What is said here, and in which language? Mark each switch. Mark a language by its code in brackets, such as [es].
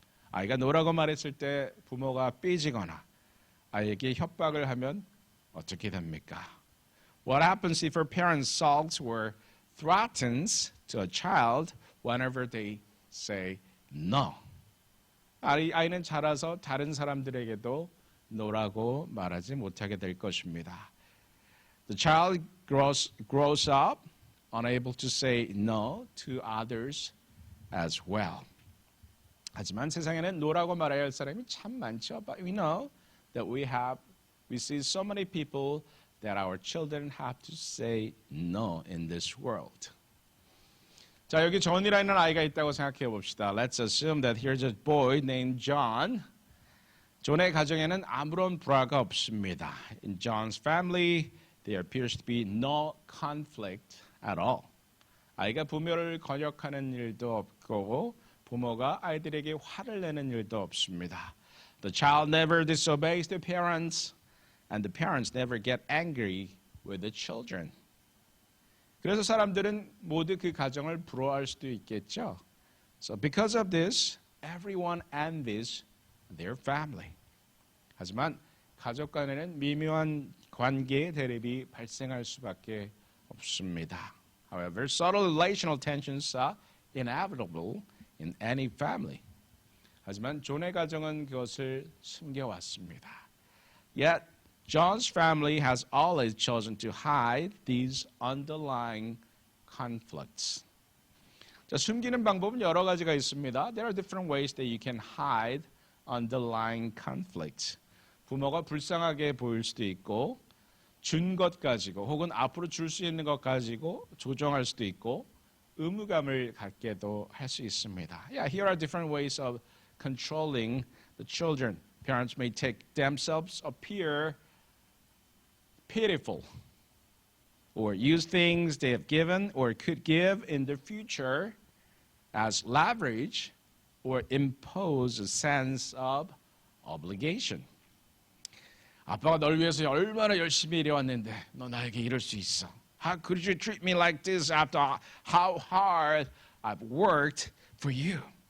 [ko] 아이가 no라고 말했을 때 부모가 삐지거나 아이에게 협박을 하면 어떻게 됩니까? [en] What happens if a parent sulks or threatens to a child whenever they say no? [ko] 아이는 자라서 다른 사람들에게도 no라고 말하지 못하게 될 것입니다. [en] The child grows up unable to say no to others as well. [ko] 하지만 세상에는 no라고 말해야 할 사람이 참 많죠. [en] But we know that we see so many people that our children have to say no in this world. [ko] 자, 여기 존이라는 아이가 있다고 생각해 봅시다. [en] Let's assume that here's a boy named John. [ko] 존의 가정에는 아무런 불화가 없습니다. [en] In John's family, there appears to be no conflict at all. [ko] 아이가 부모를 권역하는 일도 없고 부모가 아이들에게 화를 내는 일도 없습니다. [en] The child never disobeys the parents, and the parents never get angry with the children. [ko] 그래서 사람들은 모두 그 가정을 부러워할 수도 있겠죠. [en] So because of this, everyone envies their family. [ko] 하지만 가족 간에는 미묘한 관계 대립이 발생할 수밖에 없습니다. [en] However, subtle relational tensions are inevitable in any family. [ko] 하지만 존의 가정은 그것을 숨겨왔습니다. [en] Yet, John's family has always chosen to hide these underlying conflicts. [ko] 자, 숨기는 방법은 여러 가지가 있습니다. [en] There are different ways that you can hide underlying conflicts. [ko] 부모가 불쌍하게 보일 수도 있고 준 것 가지고 혹은 앞으로 줄 수 있는 것 가지고 조정할 수도 있고 의무감을 갖게도 할 수 있습니다. [en] Yeah, here are different ways of controlling the children. Parents may take themselves appear pitiful or use things they have given or could give in the future as leverage or impose a sense of obligation. [ko] 아빠가 널 위해서 얼마나 열심히 일해왔는데 너 나에게 이럴 수 있어. [en] How could you treat me like this after how hard I've worked for you?